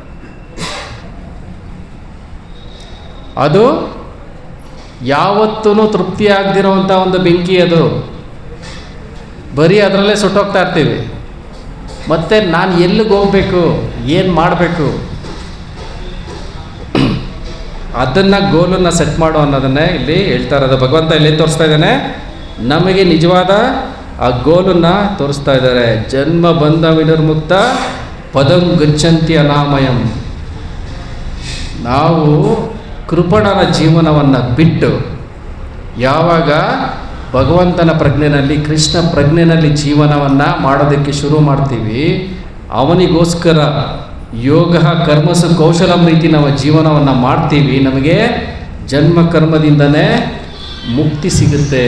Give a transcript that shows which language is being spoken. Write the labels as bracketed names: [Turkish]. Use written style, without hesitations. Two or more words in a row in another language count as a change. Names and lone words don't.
[Kannada] ಅದು ಯಾವತ್ತೂ ತೃಪ್ತಿ ಆಗದಿರೋವಂಥ ಒಂದು ಬೆಂಕಿ, ಅದು ಬರೀ ಅದರಲ್ಲೇ ಸುಟ್ಟೋಗ್ತಾ ಇರ್ತೀವಿ. ಮತ್ತು ನಾನು ಎಲ್ಲಿಗೆ ಹೋಗಬೇಕು, ಏನು ಮಾಡಬೇಕು, ಅದನ್ನು ಗೋಲನ್ನು ಸೆಟ್ ಮಾಡು ಅನ್ನೋದನ್ನೇ ಇಲ್ಲಿ ಹೇಳ್ತಾ ಇರೋದು. ಭಗವಂತ ಇಲ್ಲಿ ತೋರಿಸ್ತಾ ಇದ್ದಾನೆ, ನಮಗೆ ನಿಜವಾದ ಆ ಗೋಲನ್ನು ತೋರಿಸ್ತಾ ಇದ್ದಾರೆ. [Sanskrit] ಜನ್ಮ ಬಂಧ ವಿನಿರ್ಮುಕ್ತ ಪದಂ ಗಚ್ಚಂತಿ ಅನಾಮಯಂ. [Kannada] ನಾವು ಕೃಪಣನ ಜೀವನವನ್ನು ಬಿಟ್ಟು ಯಾವಾಗ ಭಗವಂತನ ಪ್ರಜ್ಞೆನಲ್ಲಿ, ಕೃಷ್ಣ ಪ್ರಜ್ಞೆನಲ್ಲಿ ಜೀವನವನ್ನು ಮಾಡೋದಕ್ಕೆ ಶುರು ಮಾಡ್ತೀವಿ, ಅವನಿಗೋಸ್ಕರ [Sanskrit] ಯೋಗ ಕರ್ಮಸು ಕೌಶಲಂ [Kannada] ರೀತಿ ನಾವು ಜೀವನವನ್ನು ಮಾಡ್ತೀವಿ, ನಮಗೆ ಜನ್ಮ ಕರ್ಮದಿಂದನೇ ಮುಕ್ತಿ ಸಿಗುತ್ತೆ.